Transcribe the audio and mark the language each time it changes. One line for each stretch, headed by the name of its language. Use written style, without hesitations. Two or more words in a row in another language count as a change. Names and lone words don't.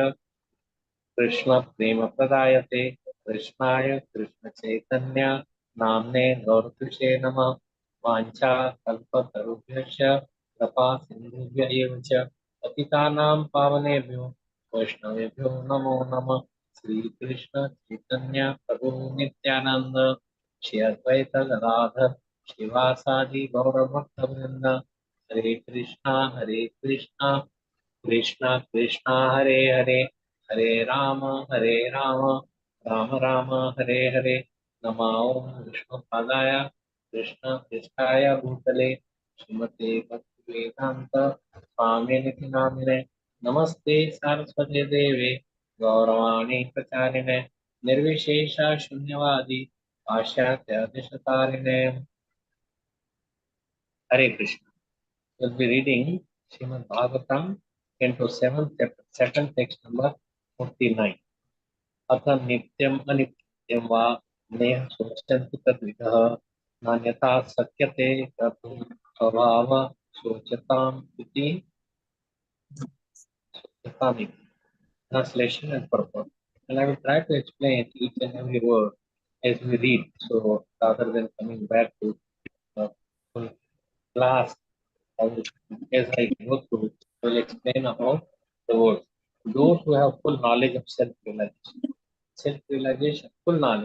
Sanskrit: कृष्ण प्रेम प्रदायते कृष्णाय कृष्ण चैतन्य नाम्ने गौरतुषे नमः वाञ्छा कल्पतरुभ्यश्च कृपा सिन्धुभ्य एव च पतितानां पावनेभ्यो वैष्णवेभ्यो नमो नमः। श्रीकृष्ण चैतन्य प्रभु नित्यानंद श्री अद्वैत गदाधर श्रीवासादि गौरभक्तवृंद हरे कृष्णा कृष्णा कृष्णा हरे हरे हरे राम राम राम हरे हरे नमो विष्णुपादाय कृष्ण कृष्णाय भूतले श्रीमते भक्तिवेदांत स्वामिनिति नामिने नमस्ते सारस्वते देवे गौरवाणी प्रचारिणे निर्विशेष शून्यवादी पाश्चात्य दिशतारिणे। हरे कृष्ण।
English: We'll be reading Srimad Bhagavatam into 7th chapter, second text number 49.
Sanskrit: अथ नित्यम अनित्यम वा नेह शोचन्ति तद्विदः नान्यथा शक्यते कर्तुं स्वभाव शोचताम् इति शोचतामिति.
English: Translation and purport. And I will try to explain each and every word as we read. So rather than coming back to full class, as I go through, I will explain about the words. Those who have full knowledge of self-realization, full knowledge.